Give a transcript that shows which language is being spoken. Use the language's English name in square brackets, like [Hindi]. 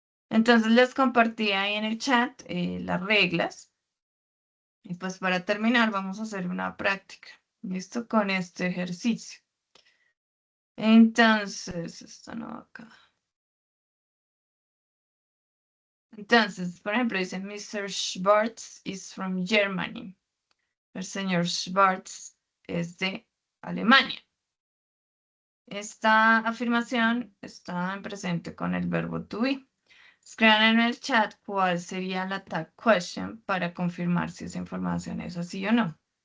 [Spanish] Entonces les compartí ahí en el chat las reglas. Y pues para terminar vamos a hacer una práctica. ¿Listo? Con este ejercicio. Entonces, esto no acá. Entonces, por ejemplo, dice Mr. [English] Schwartz is from Germany. [Spanish] El señor Schwartz es de Alemania. Esta afirmación está en presente con el verbo to be. Escriban en el chat cuál sería la tag question para confirmar si esa información es así o no.